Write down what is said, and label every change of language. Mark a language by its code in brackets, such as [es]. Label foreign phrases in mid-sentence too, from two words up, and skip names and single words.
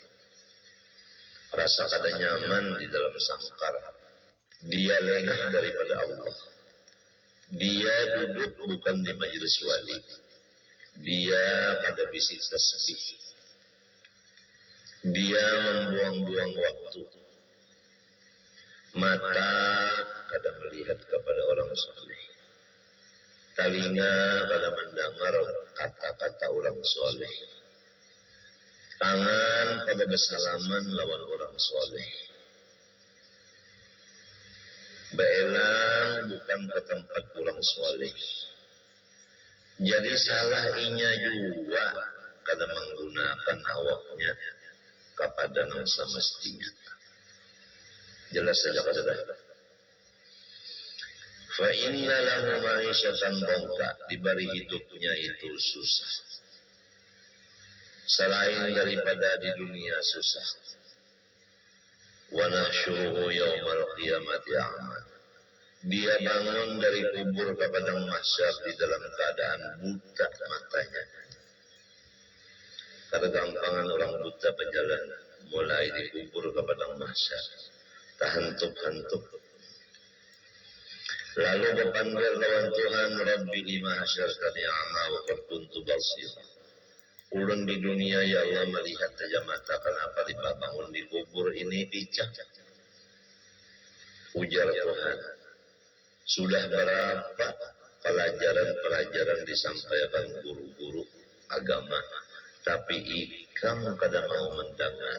[bjn] Rasa kada nyaman di dalam sangkar. Dia lengah daripada Allah. Dia duduk bukan di majelis wali. Dia pada bisik tasbih. Dia membuang-buang waktu. Mata kada melihat kepada orang saleh. Telinga kada mendengar kata-kata orang soleh. Tangan pada bersalaman lawan orang soleh. Beelang bukan ke tempat orang soleh. Jadi salah inya juga kada menggunakan awaknya kepada yang semestinya. Jelas saja kada dah. [ar] فإن له معيشة ضنكا, [bjn] diberi hidupnya itu susah. Selain daripada di dunia susah. [ar] ونحشره يوم القيامة أعمى. [bjn] Dia bangun dari kubur ke padang mahsyar di dalam keadaan buta matanya. Karena gampangan orang buta berjalan mulai di kubur ke padang mahsyar. Tahantuk-hantuk. Lalu berpanggil lawan Tuhan, [ar] رب لم حشرتني أعمى وقد كنت بصيرا. [bjn] Ulun di dunia ya Allah melihat saja mata, kenapa dibangun di kubur ini picak? Ujar Tuhan. Sudah berapa pelajaran-pelajaran disampaikan guru-guru agama, tapi ikam kada mau mendengar.